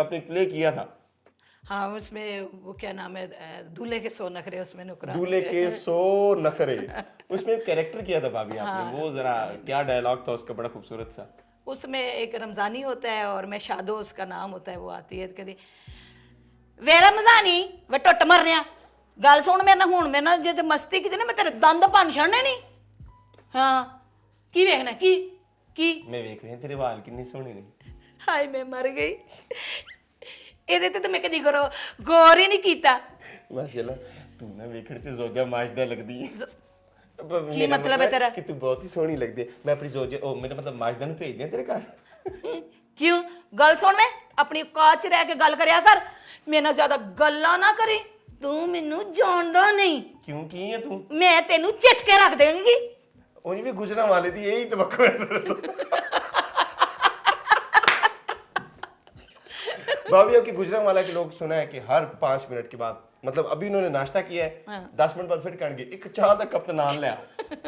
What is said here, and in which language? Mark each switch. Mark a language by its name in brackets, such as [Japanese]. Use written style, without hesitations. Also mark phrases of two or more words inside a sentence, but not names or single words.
[Hindi] आपने प्ले किया था हाँ, उसमें वो क्या नाम है, दूल्हे के सो नखरे, उसमें नुकरा दूल्हे के सो नखरे, उसमें एक कैरेक्टर किया था भाभी आपने, वो जरा क्या डायलॉग था उसका, बड़ा खूबसूरत सा। उसमें एक रमजानी होता है और मैं शादो उसका नाम होता है, वो आती है कहती [Punjabi] ਵੇ ਰਮਜ਼ਾਨੀ ਵੇ ਟੁੱਟ ਮਰਨਿਆ ਗੱਲ ਸੁਣ ਮੇਰੇ ਨਾ ਹੁਣ ਮੇਰੇ ਨਾ ਜੋ ਮਸਤੀ ਕੀ ਨਾ ਮੈਂ ਤੇਰੇ ਦੰਦ ਭੰਨ ਛੱਡਣੇ ਨਹੀਂ। ਹਾਂ ਕੀ ਵੇਖਣਾ ਕੀ [Hindi] मैं देख रही हूं [Punjabi] ਤੇਰੇ ਵਾਲ ਕਿੰਨੇ ਸੋਹਣੇ ਨੇ। [Hindi] हाय मैं मर गई। [Punjabi] ਇਹਦੇ ਤੇ ਮੈਂ ਕਦੀ ਗੌਰ ਹੀ ਨਹੀਂ ਕੀਤਾ। माशाल्लाह, ਤੂੰ ਨਾ ਵੇਖਣ ਚ ਜ਼ੌਜਾ ਮਾਜਦਾ ਲੱਗਦੀ ਹੈ। ਕੀ ਮਤਲਬ ਹੈ ਤੇਰਾ? ਕਿ ਤੂੰ ਬਹੁਤ ਹੀ ਸੋਹਣੀ ਲੱਗਦੀ ਹੈ। ਮੈਂ ਆਪਣੀ ਜ਼ੌਜੇ ਓ ਮੇਰਾ ਮਤਲਬ ਮਾਜਦਾ ਨੂੰ ਭੇਜ ਦਿਆਂ ਤੇਰੇ ਘਰ। क्यों? ਗੱਲ ਸੁਣ ਮੈਂ ਆਪਣੀ ਔਕਾਤ ਚ ਰਹਿ ਕੇ ਗੱਲ ਕਰਿਆ ਕਰ ਮੇਰੇ ਨਾਲ ਜ਼ਿਆਦਾ ਗੱਲਾਂ ਨਾ ਕਰੀਂ। ਤੂੰ ਮੈਨੂੰ ਜਾਣਦਾ ਨਹੀਂ। ਕਿਉਂ ਕੀ ਹੈ ਤੂੰ? ਮੈਂ ਤੈਨੂੰ ਚਿੱਟ ਕੇ ਰੱਖ ਦੇਂਗੀ। ਉਨ੍ਹੀਂ ਭੀ ਗੁਜਰਾ ਵਾਲੇ ਥੀ ਯਹੀ ਤਵੱਕੋ ਹੈ ਤੇਰੇ ਤੋਂ। [Hindi] भाभी आपकी गुजरांवाला के लोग सुना है कि हर 5 मिनट के बाद, मतलब अभी उन्होंने नाश्ता किया है, 10 मिनट बाद फिर कहेंगे एक चाह का कप नान लिया।